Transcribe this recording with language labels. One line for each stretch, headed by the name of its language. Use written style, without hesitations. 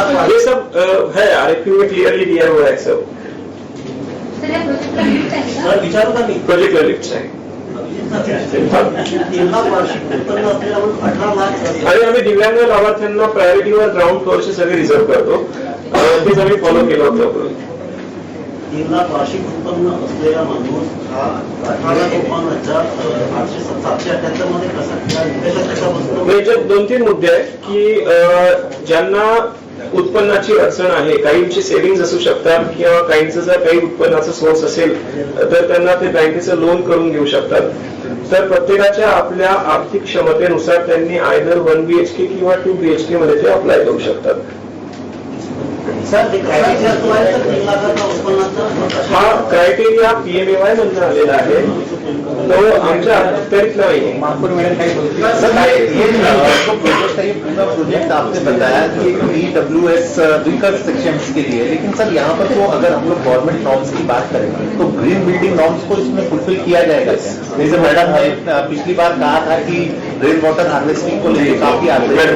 Hindi: ये सब है RFP में क्लियरली दिया हुआ है सब.
Marathi: विचारू का मी प्रोजेक्ट लिफ्ट आहे 3 लाख वार्षिक उत्पन्न असलेला म्हणून 18 लाख आणि आम्ही दिव्यांग लाभार्थ्यांना प्रायोरिटीवर ग्राउंड फ्लोअरचे सगळे रिझर्व करतो. तेच आम्ही फॉलो केलं होतं. 3 लाख वार्षिक उत्पन्न असलेला माणूस हा 18,52,800 778 मध्ये कसा निकषात कसा बसतो? याच्यात 2-3 मुद्दे आहेत की ज्यांना उत्पन्नाची अडचण आहे, काहींची सेव्हिंग्ज असू शकतात किंवा काहींचं जर काही उत्पन्नाचा सोर्स असेल तर त्यांना ते बँकेचं लोन करून घेऊ शकतात. तर प्रत्येकाच्या आपल्या आर्थिक क्षमतेनुसार त्यांनी आयदर 1 BHK किंवा 2 BHK मध्ये ते अप्लाय करू शकतात. सर ते क्रायटेरिया जो आहे तर 3 लाखाचा उत्पन्नाचा हा क्रायटेरिया PMAY मधून आलेला आहे, तो आमच्या अखत्यारीतला नाही. महापौर मॅडम काही बोलतील.
Hindi: सर ये जो प्रोजेक्ट है ये पूरा प्रोजेक्ट आपने बताया कि EWS वीकर सेक्शंस के लिए, लेकिन सर यहाँ पर तो अगर हम लोग गवर्नमेंट नॉर्म्स की बात करें तो ग्रीन बिल्डिंग नॉर्म्स को इसमें फुलफिल किया जाएगा क्या? जैसे मैडम ने पिछली बार कहा था कि रेन वाटर हार्वेस्टिंग को लेकर काफी आगे.